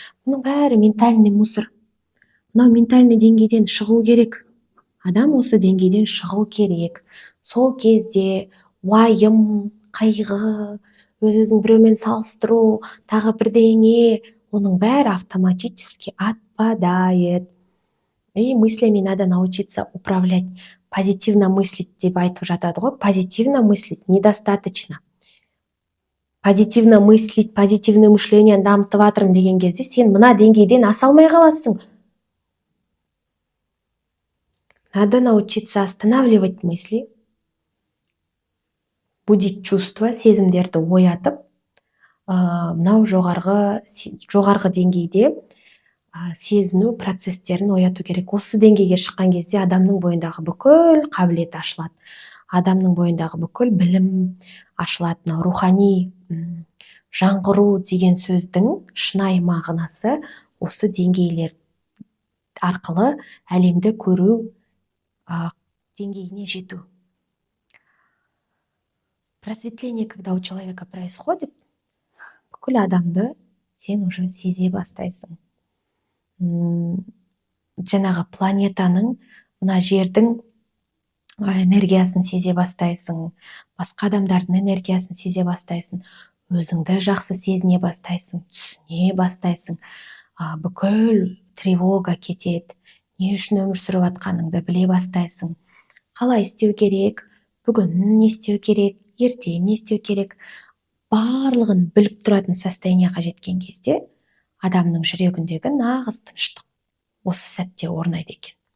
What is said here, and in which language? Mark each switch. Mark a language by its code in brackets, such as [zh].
[kk] Бұның бәрі [ru] ментальный мусор. [kk] Мынау ментальный деңгейден шығу керек. Адам осы деңгейден шығу керек. Сол кезде уайым, қайғы, өз-өзің біреумен салыстыру, тағы бірдеңе, оның бәрі [ru] автоматически отпадает. И мыслями надо научиться управлять. Позитивно мыслить [kk] деп айтып жатады ғой. [ru] Позитивно мыслить недостаточно. Позитивно мыслить, позитивное мышление [kk] дамытып жатырмын деген кезде сен мына деңгейден аса алмай қаласың. [ru] Надо научиться останавливать мысли, будить чувства, [kk] сезімдерді оятып, мынау жоғарғы деңгейде сезіну процестерін ояту керек. Осы деңгейге шыққан кезде адамның бойындағы бүкіл қабілет ашылады. Адамның бойындағы бүкіл білім ашылады. Рухани жаңғыру деген сөздің шынайы мағынасы осы деңгейлер арқылы әлемді көру деңгейіне жету. [ru] Просветление, когда у человека происходит, [kk] бүкіл адамды сен [ru] уже [kk] сезе бастайсың. Жаңағы планетаның, мына жердің энергиясын сезе бастайсың, басқа адамдардың энергиясын сезе бастайсың, өзіңді жақсы сезіне бастайсың, түсіне бастайсың, бүкіл тревога кетеді, не үшін өмір сүріп жатқаныңды біле бастайсың, қалай істеу керек, бүгін не істеу керек, ертең не істеу керек, барлығын біліп тұратын состояниеға жеткен кезде адамның жүрегіндегі нағыз тыныштық осы сәтте орнайды екен.